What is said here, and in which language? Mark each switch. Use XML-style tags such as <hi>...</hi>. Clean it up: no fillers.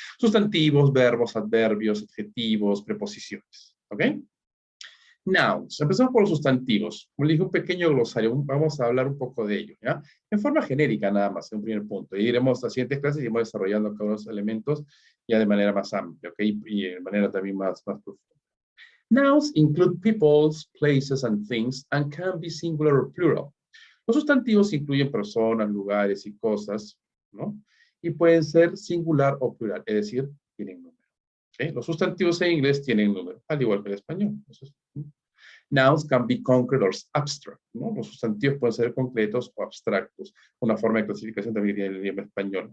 <es>Sustantivos, verbos, adverbios, adjetivos, preposiciones, ¿ok? Nouns. Empezamos por los sustantivos. Como le dije, un pequeño glosario. Vamos a hablar un poco de ello, ¿ya? En forma genérica nada más, en un primer punto. Y iremos a las siguientes clases y iremos desarrollando cada uno de los elementos ya de manera más amplia, ¿ok? Y de manera también más profunda.</es> <en>Nouns include peoples, places, and things, and can be singular or plural.</en> <es>Los sustantivos incluyen personas, lugares y cosas, ¿no? Y pueden ser singular o plural, es decir, tienen número. ¿Okay? Los sustantivos en inglés tienen número, al igual que el español. Entonces,</es> <en>nouns can be concrete or abstract,</en> <es>¿no? Los sustantivos pueden ser concretos o abstractos. Una forma de clasificación también tiene el idioma español.</es>